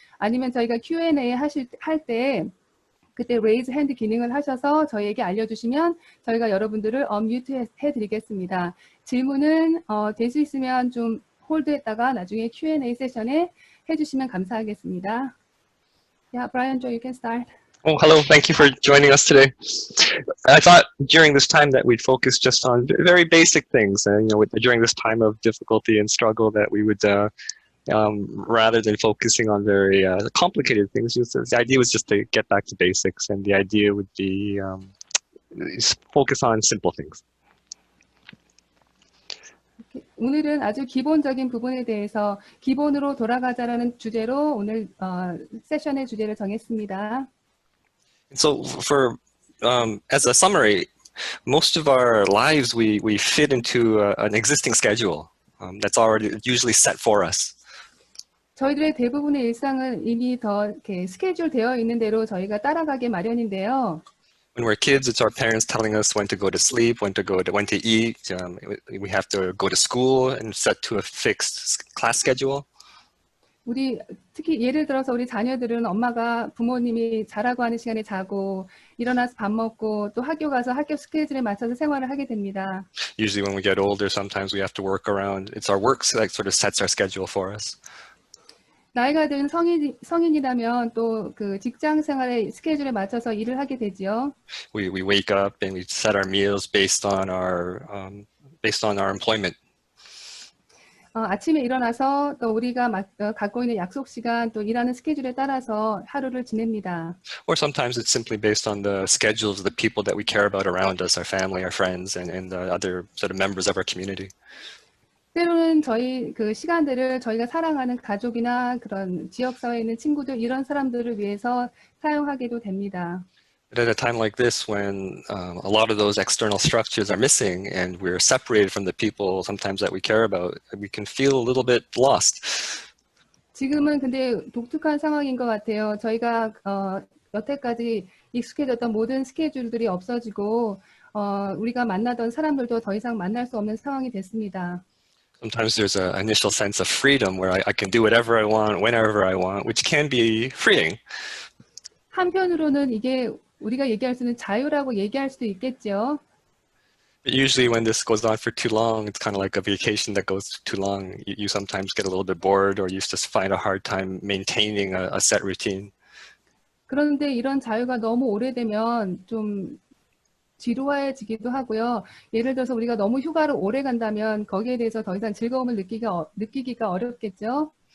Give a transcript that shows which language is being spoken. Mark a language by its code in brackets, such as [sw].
[ko] 아니면 저희가 Q&A 할 때 그때 [en] raise hand [ko] 기능을 하셔서 저희에게 알려주시면 저희가 여러분들을 unmute 해드리겠습니다. 질문은 될 수 있으면 좀 홀드했다가 나중에 Q&A 세션에 해주시면 감사하겠습니다. [en] Yeah, Brian, Joe, you can start. Oh, hello. Thank you for joining us today. I thought during this time that we'd focus just on very basic things, and during this time of difficulty and struggle, that we would, rather than focusing on very complicated things, the idea was just to get back to basics, and the idea would be focus on simple things. [ko] 오늘은 아주 기본적인 부분에 대해서 기본으로 돌아가자라는 주제로 오늘 세션의 주제를 정했습니다. [en] So for as a summary, most of our lives we fit into an existing schedule that's already usually set for us. [ko] 저희들의 대부분의 일상은 이미 더 이렇게 스케줄 되어 있는 대로 저희가 따라가게 마련인데요. [en] When we're kids, it's our parents telling us when to go to sleep, when to eat. We have to go to school and set to a fixed class schedule. [ko] 우리 특히 예를 들어서 우리 자녀들은 엄마가 부모님이 자라고 하는 시간에 자고 일어나서 밥 먹고 또 학교 가서 학교 스케줄에 맞춰서 생활을 하게 됩니다. [en] Usually when we get older, sometimes we have to work around. It's our work that sort of sets our schedule for us. [ko] 나이가 든 성인이라면 또 그 직장 생활의 스케줄에 맞춰서 일을 하게 되지요. [en] We wake up and we set our meals based on our employment. [ko] 아침에 일어나서 또 우리가 갖고 있는 약속 시간 또 일하는 스케줄에 따라서 하루를 지냅니다. [en] Or sometimes it's simply based on the schedules of the people that we care about around us, our family, our friends, and the other sort of members of our community. [ko] 때로는 저희 그 시간들을 저희가 사랑하는 가족이나 그런 지역사회에 있는 친구들 이런 사람들을 위해서 사용하게도 됩니다. [en] But at a time like this, when a lot of those external structures are missing and we're separated from the people sometimes that we care about, we can feel a little bit lost. [ko] 지금은 근데 독특한 상황인 것 같아요. 저희가 여태까지 익숙해졌던 모든 스케줄들이 없어지고 우리가 만나던 사람들도 더 이상 만날 수 없는 상황이 됐습니다. [en] Sometimes there's an initial sense of freedom where I can do whatever I want, whenever I want, which can be freeing. [ko] 한편으로는 이게 우리가 얘기할 수 있는 자유라고 얘기할 수도 있겠죠. [en] But usually when this goes on for too long, it's kind of like a vacation that goes too long. You sometimes get a little bit bored or you just find a hard time maintaining a set routine. [ko] 그런데 이런 자유가 너무 오래되면 좀 지루해지기도 하고요. 예를 들어서 우리가 너무 휴가를 오래 간다면 거기에 대해서 더 이상 즐거움을 느끼기가 어렵겠죠.